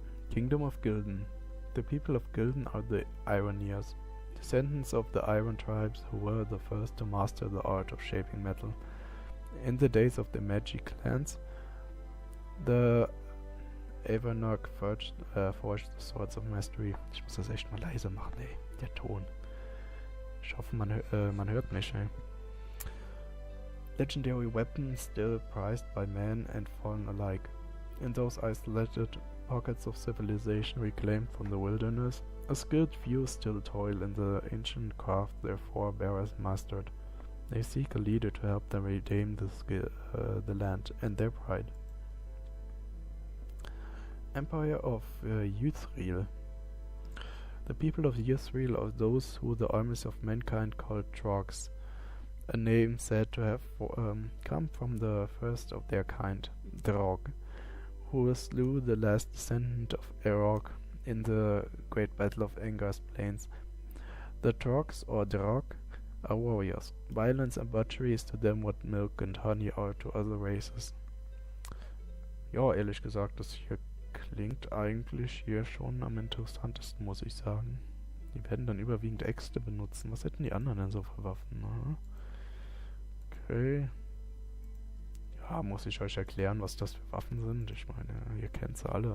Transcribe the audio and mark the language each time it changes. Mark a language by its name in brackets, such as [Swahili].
[English] Kingdom of Gildan. The people of Gildan are the Ironeers, descendants of the Iron tribes who were the first to master the art of shaping metal. In the days of the Magi clans, the Avernok forged the Swords of Mastery. [German] Ich muss das echt mal leise machen, ey. Der Ton. Ich hoffe, man hört mich, ey. [English] Legendary weapons still prized by men and fallen alike. In those isolated pockets of civilization reclaimed from the wilderness, a skilled few still toil in the ancient craft their forebears mastered. They seek a leader to help them redeem the land and their pride. Empire of Yuthril. The people of Yuthril are those who the armies of mankind called Trogs, a name said to have come from the first of their kind, Drog, who slew the last descendant of Erog in the great battle of Angar's plains. The Trogs, or Drog, are warriors. Violence and butchery is to them what milk and honey are to other races. [German] Ja, ehrlich gesagt, das hier klingt eigentlich hier schon am interessantesten, muss ich sagen. Die werden dann überwiegend Äxte benutzen. Was hätten die anderen denn so für Waffen? Na? Okay. Ja, muss ich euch erklären, was das für Waffen sind? Ich meine, ihr kennt sie alle.